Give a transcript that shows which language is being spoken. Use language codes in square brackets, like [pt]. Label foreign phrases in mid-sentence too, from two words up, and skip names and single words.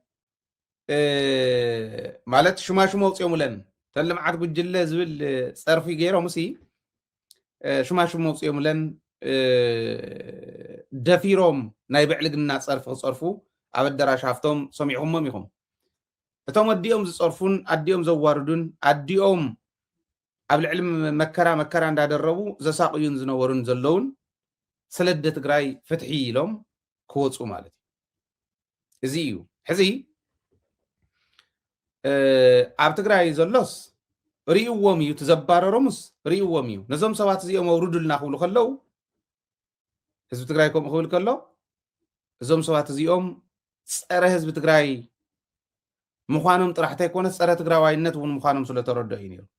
[ti] ማለት ሽማሽሞ ውፅዮምለን ተን ልምዓት ጉጅለ ዝብል ፀርፊ ገይሮም ሲ ሽማሽሞ ውፅዮምለን ደፊሮም ናይ ብዕልግና ፀርፊ ክፀርፉ ኣብ ኣዳራሽ ሃፍቶም ሰሚዕኹሞም ኢኹም እቶም ኣዲኦም ዝፀርፉን ኣዲኦም ዘዋርዱን ኣዲኦም قبل علم مكرا እንዳደረቡ ዘሳቅዩን ዝነበሩን ዘለውን ስለደ ትግራይ ፍትሒ ኢሎም ክወፁ ማለት እዚ እዩ ሕዚ ኣብ ትግራይ ዘሎስ ሪእዎም እዩ ተዘባረሮምስ ሪእዎም እዩ ነዞም ሰባት እዚኦም አውርዱልና ክብሉ ከለው ህዝቢ ትግራይ ከምኡ ክብል ከሎ እዞም ሰባት እዚኦም ፀረ ህዝቢ ትግራይ ምዃኖም ጥራሕታ ይኮነስ ፀረ ትግራዋይነት እውን ምዃኖም ስለተረድኡ እዩ ነይሩ